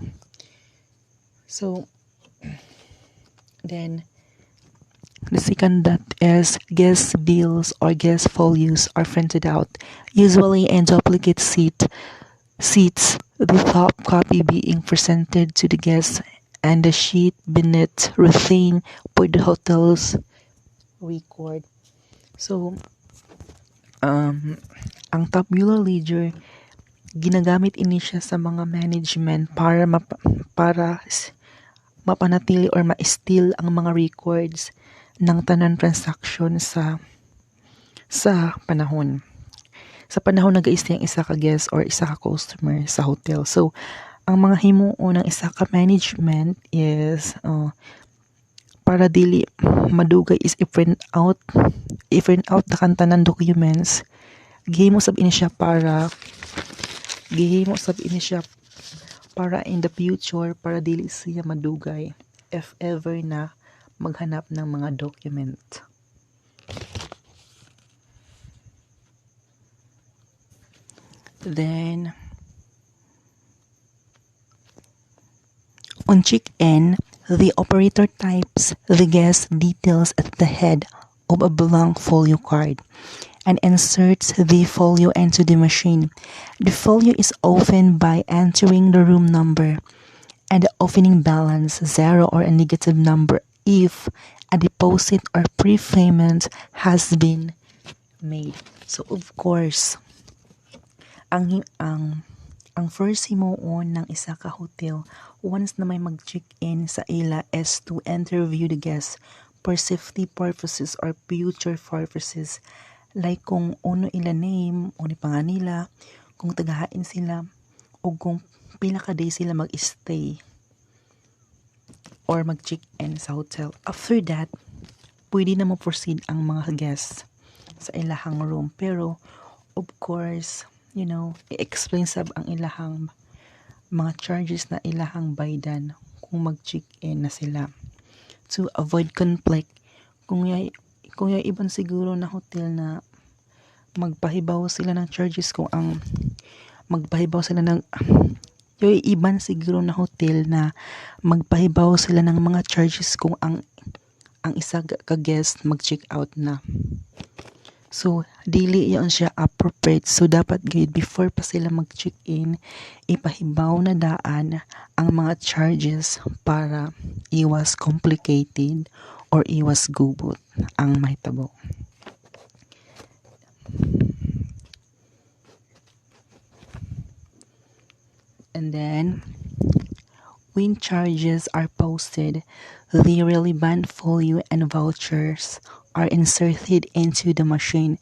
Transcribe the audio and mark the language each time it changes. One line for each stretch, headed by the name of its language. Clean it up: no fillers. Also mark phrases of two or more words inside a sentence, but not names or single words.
English: So, then the second dot is guest bills or guest folios are printed out, usually in duplicate seats, the top copy being presented to the guests and the sheet beneath retained for the hotel's record. So,
Cebuano: ang
English: tabular ledger,
Cebuano: ginagamit ini siya sa mga management para mapanatili or ma-steal ang mga records ng tanan transaction sa panahon. Sa panahon nag-i-stay ang isa ka guest or isa ka customer sa hotel. So, ang mga himuon ng isa ka management is para dili madugay is
English: i-print out the
Cebuano: kantanan documents. Gihimo sab ini siya para
English: in the future
Cebuano: para dili siya madugay if ever na maghanap ng mga document.
English: Then, on check-in, the operator types the guest details at the head of a blank folio card and inserts the folio into the machine. The folio is opened by entering the room number and the opening balance, 0 or a negative number if a deposit or prepayment has been made. So of course,
Cebuano: ang first himuon ng isa ka hotel once na may mag-check-in sa ila is
English: to interview the guests for safety purposes or future purposes, like
Cebuano: kung ano ila name, ano pangan nila, kung tagahain sila, o kung pila ka day sila mag-stay or mag-check-in sa hotel.
English: After that,
Cebuano: pwede na mo proceed ang mga guests sa ilahang room. Pero
English: of course,
Cebuano: i-explain sab ang ilahang mga charges na ilahang baydan kung mag-check-in na sila
English: to avoid conflict.
Cebuano: Kung yung ibang siguro na hotel na magpahibaw sila ng charges yung iban siguro na hotel na magpahibaw sila ng mga charges kung ang isa ka guest mag-check out na. So, dili yun siya appropriate. So, dapat gayud before pa sila mag-check-in, ipahibaw na daan ang mga charges para iwas complicated or iwas gubot ang mahitabo.
English: And then, when charges are posted, the relevant folio and vouchers are inserted into the machine.